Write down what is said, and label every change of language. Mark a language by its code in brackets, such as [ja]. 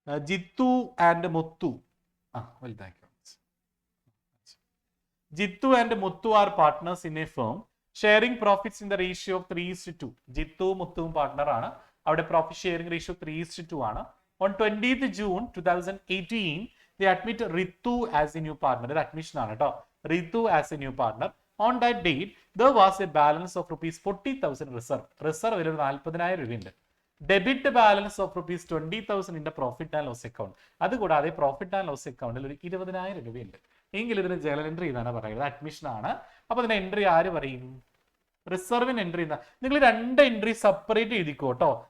[ml] Jithu and മുത്തു, വലുതാക്കി. [en] Jithu and Muthu are partners in a firm sharing profits in the ratio of 3:2. [ml] Jithu മുത്തുവും partner ആണ്, അവിടെ profit sharing ratio 3:2 ആണ്. [en] On 20th June 2018 they admit Ritu as a new partner. [ml] ഇത് admission ആണ് കേട്ടോ. [en] Ritu as a new partner. On that date there was a balance of rupees 40,000 reserve. [ml] Reserve ഒരു 40,000 രൂപയുണ്ട്. [en] Debit balance of rupees 20,000 in profit and loss account. [ml] അതുകൂടാതെ profit and loss അക്കൗണ്ടിൽ ഒരു 20,000 രൂപയുണ്ട്. എങ്കിൽ ഇതിന് ജേണൽ എൻട്രി എന്നാണ് പറയുന്നത്, അഡ്മിഷൻ ആണ്. അപ്പൊ ഇതിന്റെ എൻട്രി ആര് പറയും? റിസർവിന് എൻട്രി ചെയ്യുന്ന നിങ്ങൾ 2 എൻട്രി സെപ്പറേറ്റ് എഴുതിക്കോ കേട്ടോ.